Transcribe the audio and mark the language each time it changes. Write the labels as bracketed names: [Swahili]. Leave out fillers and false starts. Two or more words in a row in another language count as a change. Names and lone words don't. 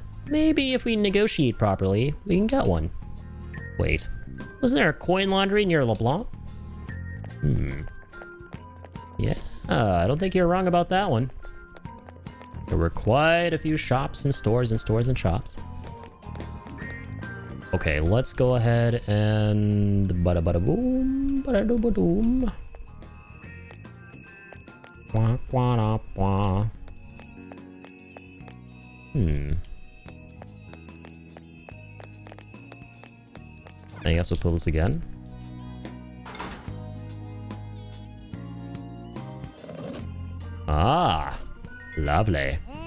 [English] Maybe if we negotiate properly, we can get one. Wait, wasn't there a coin laundry near LeBlanc? Yeah, I don't think you're wrong about that one. There were quite a few shops and stores and stores and shops. Okay, let's go ahead and bada bada boom, bada doo ba doom. Wah, wah, da, wah. I guess we'll pull this again. Ah, lovely.